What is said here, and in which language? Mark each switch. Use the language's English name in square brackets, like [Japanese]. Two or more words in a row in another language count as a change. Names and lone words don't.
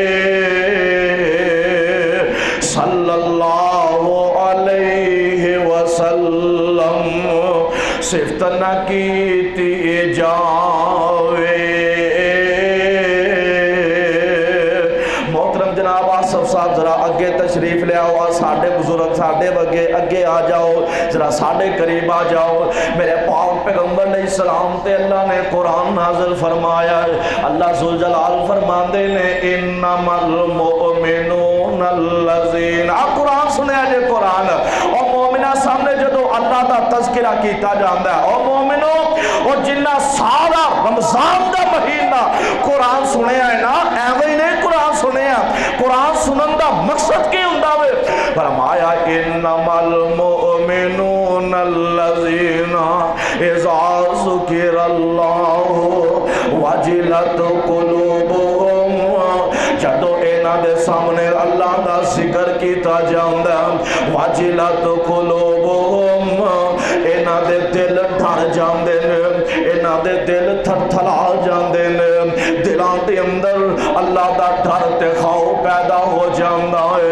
[Arabic] صلی اللہ علیہ وسلم۔ [Punjabi] وسلم صفت نہ کیتی جاوے. محترم جناب آصف صاحب ذرا اگے تشریف لے آؤ، ساڈے بزرگ ساڈے اگے اگے آ جاؤ، ذرا ساڈے قریب آ جاؤ. میرے پاک پیغمبر علیہ السلام تے اللہ نے قرآن نازل فرمایا. [Arabic] الله ذو الجلال [Punjabi] فرماتے نے [Arabic] إنما المؤمنون الذين, [Punjabi] قرآن سنیا جے قرآن اور مومناں سامنے جدوں اللہ دا تذکرہ کیتا جاتا ہے، اور مومنو اور جنہاں سارا رمضان دا مہینہ قرآن سنیا ہے نا، ایویں ہی نہیں قرآن سنیا، قرآن سنن دا مقصد کی ہندا وے. فرمایا [Arabic] إنما المؤمنون الذين إذا ذكر الله وجلت قلوبهم, [Punjabi] جدوں ایہناں دے سامنے اللہ دا ذکر کیتا جاندا [Arabic] وجلت قلوبهم, [Punjabi] ایہناں دے دل ڈر جاندے نے، ایہناں دے دل تھرتھرا جاندے نے، دلاں دے اندر اللہ دا ڈر تے خوف پیدا ہو جاندا ہے.